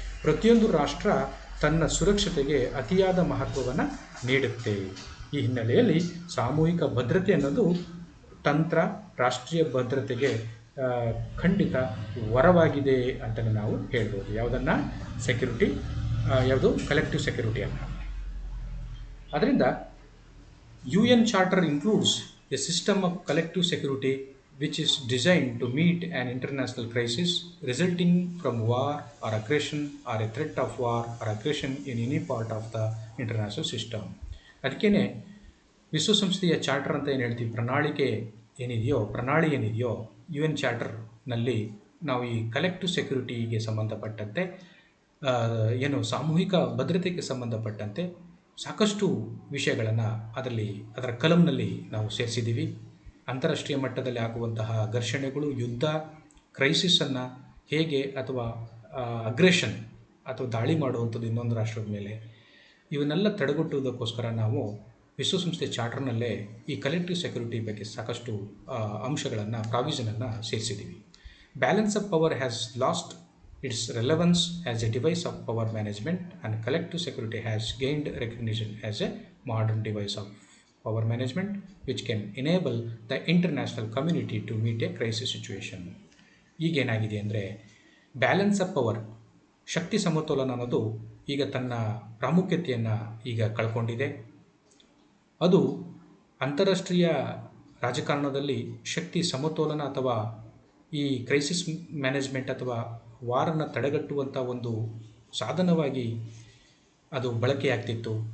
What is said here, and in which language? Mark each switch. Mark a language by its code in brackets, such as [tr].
[kn] ಪ್ರತಿಯೊಂದು ರಾಷ್ಟ್ರ ತನ್ನ ಸುರಕ್ಷತೆಗೆ ಅತಿಯಾದ ಮಹತ್ವವನ್ನು ನೀಡುತ್ತೆ. ಈ ಹಿನ್ನೆಲೆಯಲ್ಲಿ ಸಾಮೂಹಿಕ ಭದ್ರತೆ ಅನ್ನೋದು ತಂತ್ರ ರಾಷ್ಟ್ರೀಯ ಭದ್ರತೆಗೆ ಖಂಡಿತ ವರವಾಗಿದೆ ಅಂತಲೇ ನಾವು ಹೇಳ್ಬೋದು. ಯಾವುದನ್ನು ಸೆಕ್ಯುರಿಟಿ, ಯಾವುದು ಕಲೆಕ್ಟಿವ್ ಸೆಕ್ಯುರಿಟಿಯನ್ನು. ಅದರಿಂದ [en] UN Charter includes a system of collective security which is designed to meet an international crisis resulting from war or aggression or a threat of war or aggression in any part of the international system. [kn] ಅದಕ್ಕೇ ವಿಶ್ವಸಂಸ್ಥೆಯ charter ಅಂತ ಏನು ಹೇಳ್ತೀವಿ, ಪ್ರಣಾಳಿ ಏನಿದೆಯೋ UN ಚಾರ್ಟರ್ನಲ್ಲಿ ನಾವು ಈ collective ಸೆಕ್ಯುರಿಟಿಗೆ ಸಂಬಂಧಪಟ್ಟಂತೆ ಏನು ಸಾಮೂಹಿಕ ಭದ್ರತೆಗೆ ಸಂಬಂಧಪಟ್ಟಂತೆ ಸಾಕಷ್ಟು ವಿಷಯಗಳನ್ನು ಅದರ ಕಲಂನಲ್ಲಿ ನಾವು ಸೇರಿಸಿದ್ದೀವಿ. ಅಂತಾರಾಷ್ಟ್ರೀಯ ಮಟ್ಟದಲ್ಲಿ ಆಗುವಂತಹ ಘರ್ಷಣೆಗಳು, ಯುದ್ಧ, ಕ್ರೈಸಿಸನ್ನು ಹೇಗೆ ಅಥವಾ ಅಗ್ರೆಷನ್ ಅಥವಾ ದಾಳಿ ಮಾಡುವಂಥದ್ದು ಇನ್ನೊಂದು ರಾಷ್ಟ್ರದ ಮೇಲೆ, ಇವನ್ನೆಲ್ಲ ತಡೆಗಟ್ಟುವುದಕ್ಕೋಸ್ಕರ ನಾವು ವಿಶ್ವಸಂಸ್ಥೆ ಚಾರ್ಟರ್ನಲ್ಲೇ ಈ ಕಲೆಕ್ಟಿವ್ ಸೆಕ್ಯುರಿಟಿ ಬಗ್ಗೆ ಸಾಕಷ್ಟು ಅಂಶಗಳನ್ನು, ಪ್ರಾವಿಷನನ್ನು ಸೇರಿಸಿದ್ದೀವಿ. [en] Balance of power has lost its relevance as a device of power management, and collective security has gained recognition as a modern device of power management which can enable the international community to meet a crisis situation. [kn] ಈಗೇನಾಗಿದೆ ಅಂದರೆ balance of power, ಶಕ್ತಿ ಸಮತೋಲನ ಅನ್ನೋದು ಈಗ ತನ್ನ ಪ್ರಾಮುಖ್ಯತೆಯನ್ನು ಈಗ ಕಳ್ಕೊಂಡಿದೆ. ಅದು ಅಂತಾರಾಷ್ಟ್ರೀಯ ರಾಜಕಾರಣದಲ್ಲಿ ಶಕ್ತಿ ಸಮತೋಲನ ಅಥವಾ ಈ ಕ್ರೈಸಿಸ್ ಮ್ಯಾನೇಜ್ಮೆಂಟ್ ಅಥವಾ ವಾರನ್ನು ತಡೆಗಟ್ಟುವಂಥ ಒಂದು ಸಾಧನವಾಗಿ ಅದು ಬಳಕೆಯಾಗ್ತಿತ್ತು.